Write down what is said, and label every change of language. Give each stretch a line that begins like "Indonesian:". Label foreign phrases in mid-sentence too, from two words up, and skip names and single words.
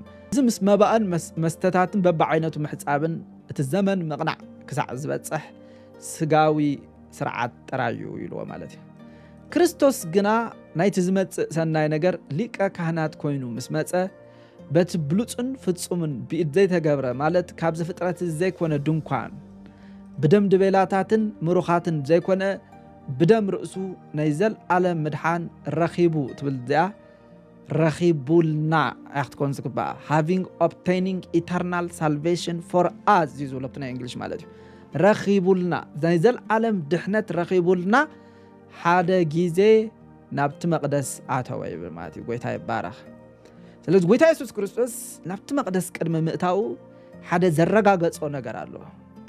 Tigrinya: እዚ ምስ መባእን መስተታትን በብዓይነቱ ምሕፃብን እቲ ዘመን መቕናዕ ክሳዕ ዝበፅሕ ስጋዊ ስርዓት ጥራዩ ኢልዎ ማለት እዩ ክርስቶስ ግና ናይቲ ዝመፅእ ሰናይ ነገር ሊቀ ካህናት ኮይኑ ምስ መፀ በቲ ብሉፅን ፍጹምን ብኢድ ዘይተገብረ ማለት ካብ ዝፍጥረት ዘይኮነ ድንኳን ብደም ድቤላታትን ምሩኻትን ዘይኮነ ብደም ርእሱ ናይ ዘለዓለም ምድሓን ረኺቡ ትብል እዚኣ ረኺቡልና ክትኮን ዝግባእ
English: having obtaining eternal salvation for us
Tigrinya: ዝብሎ ብናይ እንግሊሽ ማለት እዩ ረኺቡልና ናይ ዘለዓለም ድሕነት ረኺቡልና ሓደ ግዜ ናብቲ መቕደስ ኣተወ ይብል ማለት እዩ ጎይታ ይባረኽ ስለዚ ጎይታ ኢየሱስ ክርስቶስ ናብቲ መቕደስ ቅድሚ ምእታው ሓደ ዘረጋገጾ ነገር ኣሎ